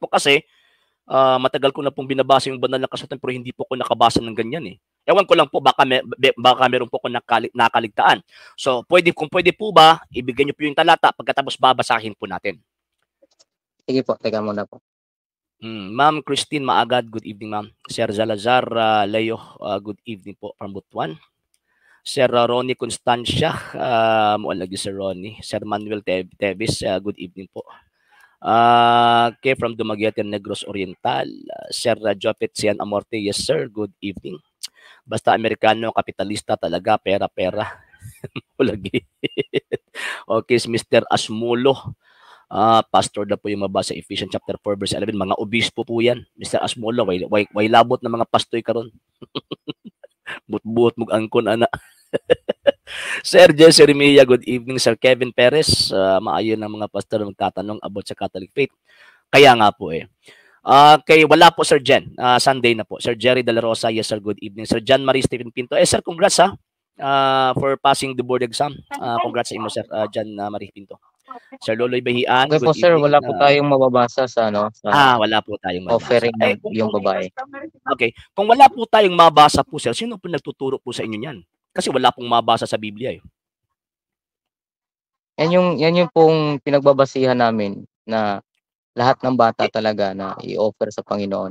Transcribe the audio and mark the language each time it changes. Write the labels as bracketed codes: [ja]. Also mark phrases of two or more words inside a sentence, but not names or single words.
[tl] Kasi matagal ko na pong binabasa yung banal na kasulatan pero hindi po ko nakabasa ng ganyan eh. Ewan ko lang po, baka meron po ko nakaligtaan. So, kung pwede po ba, ibigay niyo po yung talata pagkatapos babasahin po natin. Sige po, teka muna po. Ma'am Christine Maagad, [en] good evening ma'am. [tl] Sir Zalazar Leo, [en] good evening [tl] po from Butuan. Sir Ronnie Constancia, lagi Sir Ronnie. [en] Sir Manuel Tevis, good evening po. From Dumaguete, Negros Oriental. Sir Jopet Sian Amorte, yes sir, good evening. [tl] Basta Amerikano, kapitalista talaga, pera. Lagi. Okay, Mr. Asmulo. Pastor na po yung mabasa [en] Ephesians chapter 4 verse 11. [tl] Mga obispo po yan. Mr. Asmola, [ceb] way labot na mga pastoy karon. But-but mong angkon, ana. Sir Jesse Remilla, [en] good evening. [tl] Sir Kevin Perez, maayon ng mga pastor na magtatanong about sa [en] Catholic faith. [tl] Kaya nga po eh. Kay wala po Sir Jen, Sunday na po. Sir Jerry De La Rosa, [en] yes sir, good evening. Sir John Marie Stephen Pinto, sir, congrats for passing the board exam. [tl] Congrats sa inyo sir, John Marie Pinto. Sir Loloy Bahian, [en] Okay good po sir, evening. [tl] wala po tayong mababasa sa wala po tayong mababasa. offering ng yung babae. Okay, kung wala po tayong mabasa po sir, sino po nagtuturo po sa inyo niyan? Kasi wala pong mabasa sa Biblia eh. Yan yung pong pinagbabasihan namin na lahat ng bata talaga na i-offer sa Panginoon.